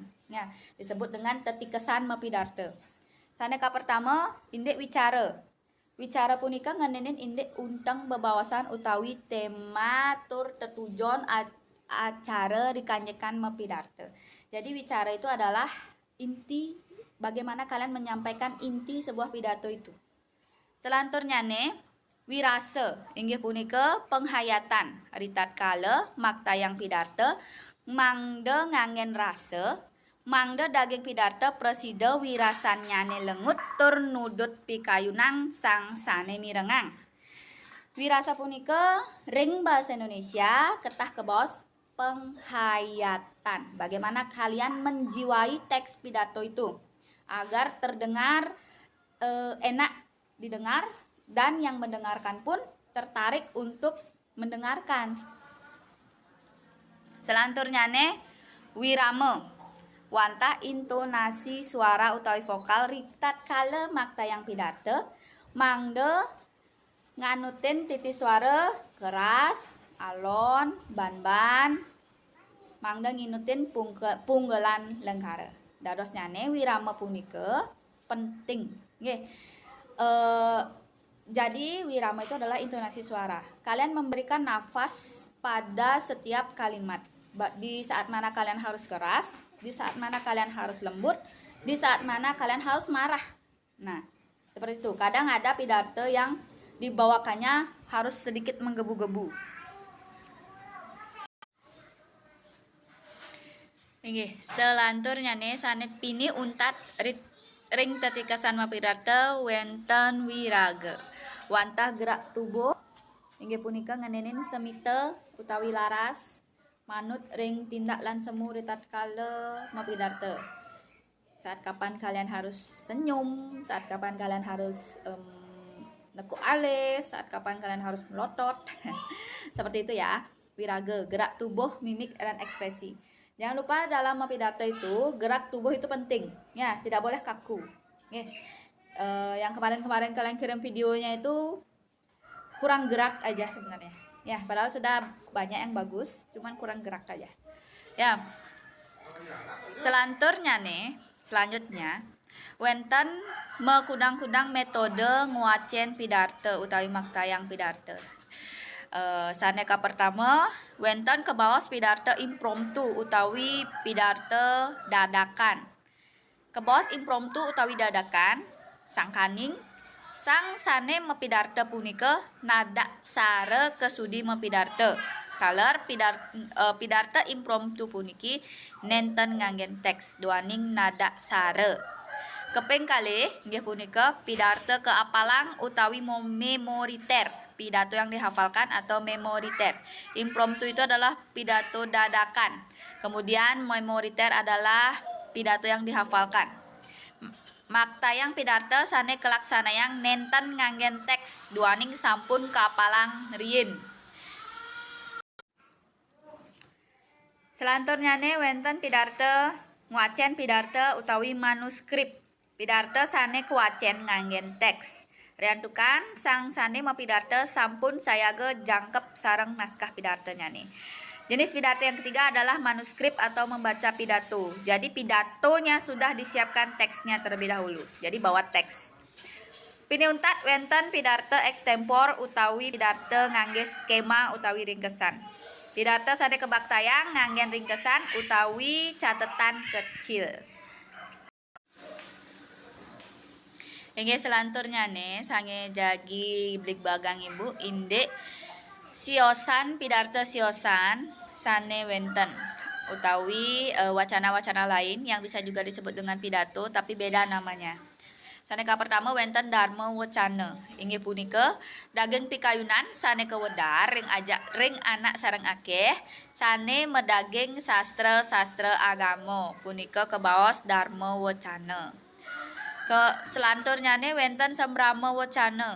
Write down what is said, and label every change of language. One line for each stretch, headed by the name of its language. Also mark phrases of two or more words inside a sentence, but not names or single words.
Indonesian: Ya, disebut dengan
Balinese: tetikesan mepidato. Saneka pertama, indek wicara. Wicara punika ngenenin indek untang bebawasan utawi tema tur tetujon acara dikanjekan mepidato.
Indonesian: Jadi wicara itu adalah inti bagaimana kalian menyampaikan inti sebuah pidato itu.
Balinese: Selanjutnya nih wirase inggih punika penghayatan ritat kala maktayang pidato mangde ngangen rase mangde daging pidato presida wirasannyane lengut tur nudut pikayunang sang sane mirengang. Wirasa punika ring bahasa Indonesia ketah kebos penghayatan.
Indonesian: Bagaimana kalian menjiwai teks pidato itu agar terdengar enak didengar dan yang mendengarkan pun tertarik untuk mendengarkan.
Balinese: Selanjutnya nih wirame wantah intonasi suara utawi vokal ritat kala maktayang pidato mangde nganutin titi suara keras, alon, ban-ban mangde nginutin punggelan lengkara. Dadosnya nih wirama punika penting nggih.
Indonesian: Jadi wirama itu adalah intonasi suara. Kalian memberikan nafas pada setiap kalimat. Di saat mana kalian harus keras, di saat mana kalian harus lembut, di saat mana kalian harus marah. Nah, seperti itu. Kadang ada pidato yang dibawakannya harus sedikit menggebu-gebu. Oke, selanjutnya nih
Balinese: sane pini untat ring tetikasan pidato wenten wiraga. Wantah
Indonesian: gerak tubuh
Balinese: inggih punika ngenenin semite utawi laras manut ring tindak lan semu tatkala mapidarta.
Indonesian: Saat kapan kalian harus senyum, saat kapan kalian harus nekuk alis, saat kapan kalian harus melotot. Seperti itu ya. Wiraga, gerak tubuh, mimik dan ekspresi. Jangan lupa dalam pidato itu gerak tubuh itu penting, ya, tidak boleh kaku. Yang kemarin-kemarin kalian kirim videonya itu kurang gerak aja sebenarnya. Ya, padahal sudah banyak yang bagus, cuman kurang gerak aja. Ya. Selanjutnya,
Balinese: wenten mekudang-kudang metode nguacen pidato utawi maktayang pidato. Saneka pertama wenten kebawas pidato impromptu utawi
Indonesian: pidato dadakan.
Balinese: Kebawas impromptu utawi dadakan sangkaning sang sane mepidarta punika nada sare kesudi mepidarta. Kaler pidarta impromptu puniki nenten nganggen teks duaning nada sare. Keping kalih nggih punika pidarta keapalang utawi memoriter.
Indonesian: Pidato yang dihafalkan atau memoriter. Impromptu itu adalah pidato dadakan. Kemudian memoriter adalah pidato yang dihafalkan.
Balinese: Maktayang pidato sane kelaksanayang nenten nganggen teks duaning sampun kapalang riyin. Selanjutnya wenten pidato nguacen pidato utawi manuskrip. Pidato sane kuacen nganggen teks. Riantukan sang sane mapidato sampun sayaga jangkep sareng naskah pidatonya nih.
Indonesian: Jenis pidato yang ketiga adalah manuskrip atau membaca pidato. Jadi pidatonya sudah disiapkan teksnya terlebih dahulu. Jadi bawa teks.
Balinese: Piniuntat wenten pidato extempor utawi pidato ngangge skema utawi ringkesan. Pidato sane kebaktayang nganggen ringkesan utawi
Indonesian: catatan kecil.
Balinese: Inggih selanjutnya nih sange jagi blik bagang ibu indek siosan pidato siosan sane wenten utawi
Indonesian: wacana-wacana lain yang bisa juga disebut dengan pidato tapi beda namanya.
Balinese: Saneka pertama wenten dharma wacana. Inggih punika daging pikayunan sane kewedar ring anak sareng akeh sane medaging sastra agama punika kebaos dharma wacana. Selanjutnya wenten sembrama wacana.